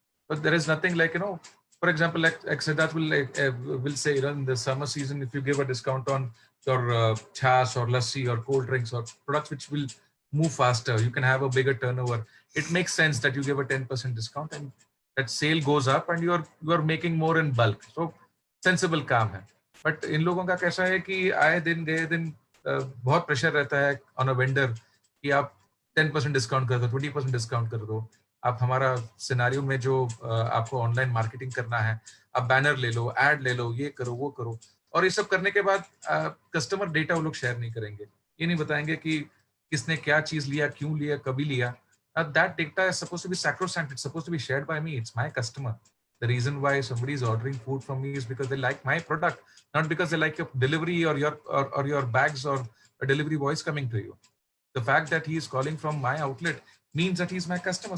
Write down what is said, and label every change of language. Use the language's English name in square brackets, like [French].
[English] But there is nothing like, for example, like Siddharth will say, in the summer season, if you give a discount on your chas or lassi or cold drinks or products which will move faster, you can have a bigger turnover. It makes sense that you give a 10% discount and that sale goes up and you are making more in bulk. So sensible [Hindi] काम है. But इन लोगों का कैसा है कि आए दिन गए दिन बहुत प्रेशर रहता है [English] on a vendor [Hindi] कि आप 10% डिस्काउंट कर दो, 20% डिस्काउंट कर दो, आप हमारा सिनेरियो में जो आपको ऑनलाइन मार्केटिंग करना है, आप बैनर ले लो, एड ले लो, ये करो वो करो, और ये सब करने के बाद कस्टमर डेटा वो लोग शेयर नहीं करेंगे, ये नहीं बताएंगे कि किसने क्या चीज लिया, क्यों लिया, कभी लिया. [English] That data is supposed to be sacrosanct. It's supposed to be shared by me. It's my customer. The reason why somebody is ordering food from me is because they like my product, not because they like your delivery or your bags or a delivery boys coming to you. The fact that he is calling from my outlet means that he's my customer.